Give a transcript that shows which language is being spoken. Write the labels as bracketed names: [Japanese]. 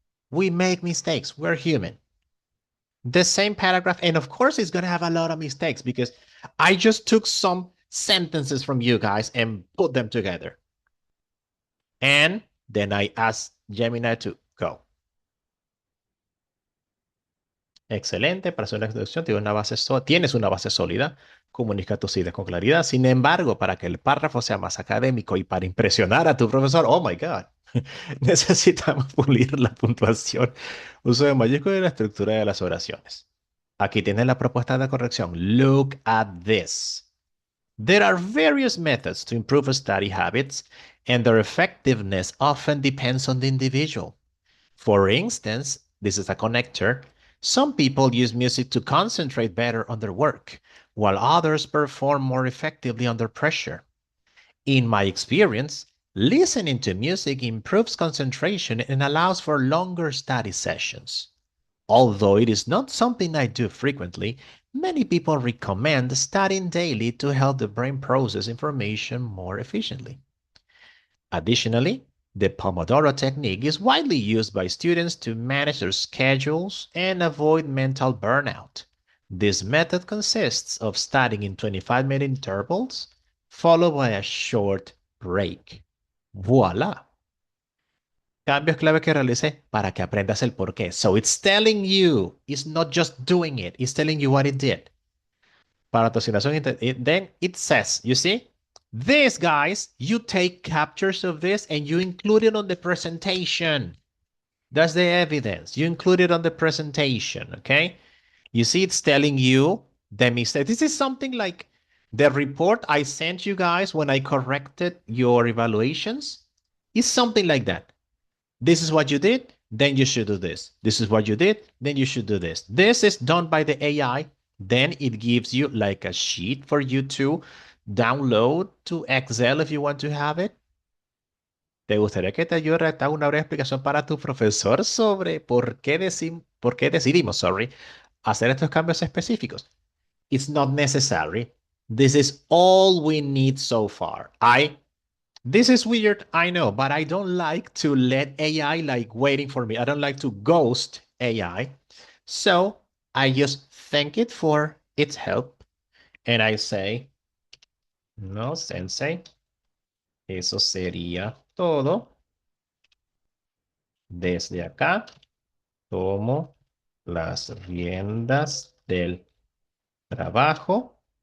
[English] We make mistakes. We're human. The same paragraph, and of course, it's going to have a lot of mistakes because I just took some sentences from you guys and put them together. And then I asked Gemini to go. [Spanish] Excelente, para hacer una introducción tienes una base sólida, comunica tus ideas con claridad. Sin embargo, para que el párrafo sea más académico y para impresionar a tu profesor, [English] oh my God, [Spanish] necesitamos pulir la puntuación, uso de mayúsculas y la estructura de las oraciones. Aquí tienes la propuesta de corrección. [English] Look at this. There are various methods to improve study habits, and their effectiveness often depends on the individual. For instance, this is a connector. Some people use music to concentrate better on their work, while others perform more effectively under pressure. In my experience, listening to music improves concentration and allows for longer study sessions. Although it is not something I do frequently, many people recommend studying daily to help the brain process information more efficiently. Additionally, the Pomodoro technique is widely used by students to manage their schedules and avoid mental burnout. This method consists of studying in 25-minute intervals, followed by a short break. Voila! [Spanish] Cambios clave que realice para que aprendas el porqué. [English] So it's telling you, it's not just doing it, it's telling you what it did. [Spanish] Para tu asignación, [English] then it says, you see, this, guys, you take captures of this and you include it on the presentation. That's the evidence. You include it on the presentation, okay? You see, it's telling you the mistake. This is something like the report I sent you guys when I corrected your evaluations. It's something like that. This is what you did, then you should do this. This is what you did, then you should do this. This is done by the AI. Then it gives you like a sheet for you to download to Excel if you want to have it. [Spanish] ¿Te gustaría que te ayude a redactar una breve explicación para tu profesor sobre por qué decidimos, hacer estos cambios específicos? [English] It's not necessary. This is all we need so far. This is weird, I know, but I don't like to let AI like waiting for me. I don't like to ghost AI. So I just thank it for its help. And I say, no, sensei, [Spanish] eso sería todo. Desde acá tomo las riendas del trabajo.